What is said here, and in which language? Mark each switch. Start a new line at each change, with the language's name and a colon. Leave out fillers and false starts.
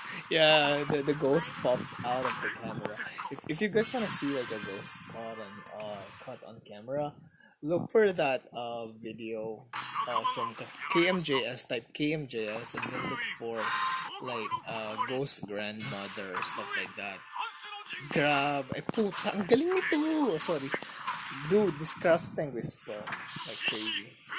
English: Yeah, the ghost popped out of the camera. If you guys wanna see like a ghost caught on camera, look for that video from KMJS, type KMJS and then look for like ghost grandmother or stuff like that.
Filipino: Grab, ay puta, ang galing nito.
English: Sorry. Dude, this Karasu Tengu is like crazy.